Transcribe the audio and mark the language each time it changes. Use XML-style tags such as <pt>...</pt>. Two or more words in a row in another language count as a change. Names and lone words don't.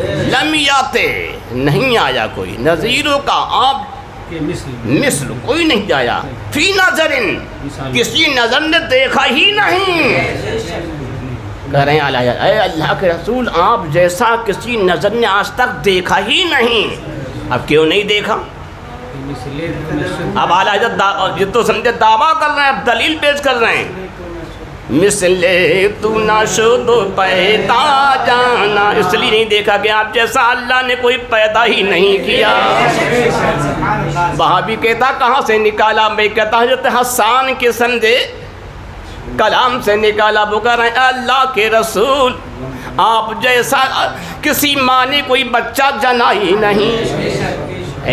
<ar>لم یات</ar> <ur>نہیں آیا کوئی نظیروں کا آپ مثل کوئی نہیں آیا</ur> <ar>فی نظر</ar> <ur>کسی نظر نے دیکھا ہی نہیں. کہہ رہے ہیں اے اللہ کے رسول آپ جیسا کسی نظر نے آج تک دیکھا ہی نہیں. اب کیوں نہیں دیکھا؟ اب اعلیٰ حضرت یہ تو سمجھے دعویٰ کر رہے ہیں اب دلیل پیش کر رہے ہیں.</ur> <fa>مثل تو نشد پیدا</fa> <ur>جانا اس لیے نہیں دیکھا کہ آپ جیسا اللہ نے کوئی پیدا ہی نہیں کیا. وہابی کہتا کہاں سے نکالا؟ میں کہتا حضرت حسان کے سندے کلام سے نکالا. وہ کہہ رہے ہیں اللہ کے رسول آپ جیسا کسی ماں نے کوئی بچہ جنا ہی نہیں ہے.</ur>